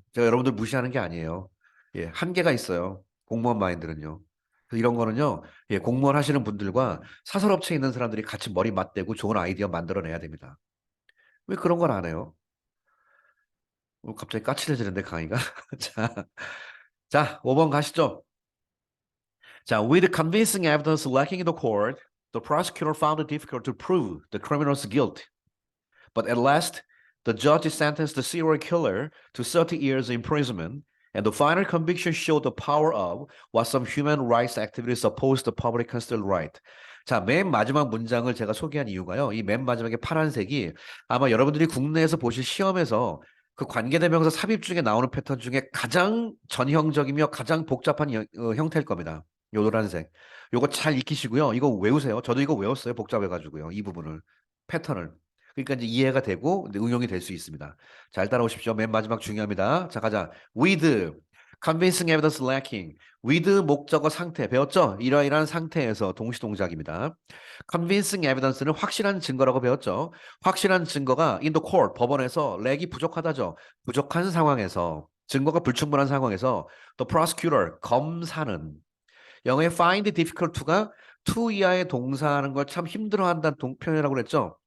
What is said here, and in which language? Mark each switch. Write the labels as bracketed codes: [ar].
[ko] 제가 여러분들 무시하는 게 아니에요. 예, 한계가 있어요. 공무원 마인드는요. 그래서 이런 거는요, 예, 공무원 하시는 분들과 사설업체에 있는 사람들이 같이 머리 맞대고 좋은 아이디어 만들어내야 됩니다. 왜 그런 걸 안 해요? 갑자기 까칠해지는데, 강의가. 자, 자, 5번 가시죠. 자, [en] with convincing evidence lacking in the court, the prosecutor found it difficult to prove the criminal's guilt. But at last, the judge sentenced the serial killer to 30 years imprisonment, and the final conviction showed the power of what some human rights activists oppose the public constitutional right. [ko] 자, 맨 마지막 문장을 제가 소개한 이유가요. 이 맨 마지막에 파란색이 아마 여러분들이 국내에서 보실 시험에서 그 관계대명사 삽입 중에 나오는 패턴 중에 가장 전형적이며 가장 복잡한 형태일 겁니다. 요 노란색. 요거 잘 익히시고요. 이거 외우세요. 저도 이거 외웠어요. 복잡해가지고요. 이 부분을. 패턴을. 그러니까 이제 이해가 되고 응용이 될 수 있습니다. 잘 따라오십시오. 맨 마지막 중요합니다. 자, 가자. [en] with convincing evidence lacking. [ko] with 목적어 상태 배웠죠? 이러이러한 상태에서 동시 동작입니다. [en] convincing evidence [ko] 는 확실한 증거라고 배웠죠? 확실한 증거가 [en] in the court [ko] 법원에서 렉이 부족하다죠. 부족한 상황에서 증거가 불충분한 상황에서 [en] the prosecutor [ko] 검사는 영어의 [en] find difficult to [ko] 가 to 이하의 동사하는 걸 참 힘들어한다는 표현이라고 그랬죠.